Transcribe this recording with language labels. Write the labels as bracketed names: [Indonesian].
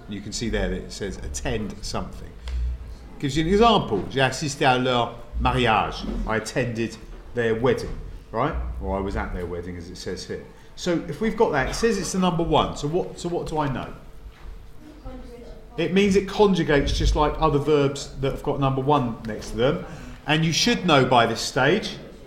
[English] And you can see there that it says attend something. Gives you an example. [French] J'ai assisté à leur mariage. [English] I attended their wedding, right? Or I was at their wedding, as it says here. So if we've got that, it says it's the number 1. So what do I know? It means it conjugates just like other verbs that have got number 1 next to them. And you should know by this stage.